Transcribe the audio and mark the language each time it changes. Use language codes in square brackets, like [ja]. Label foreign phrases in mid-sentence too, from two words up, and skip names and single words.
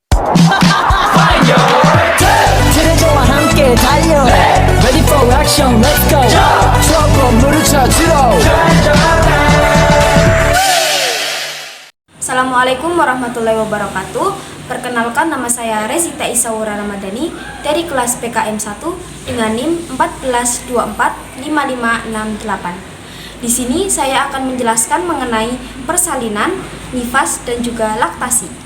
[ko] 트레저와 함께 달려 [en] Ready for action, let's go [ko] 추억과 물을 찾으러 [ar] السلام عليكم ورحمة الله وبركاته. [id] Perkenalkan, nama saya Rezita Isawura Ramadhani dari kelas PKM 1 dengan NIM 14245568. Di sini saya akan menjelaskan mengenai persalinan, nifas dan juga laktasi.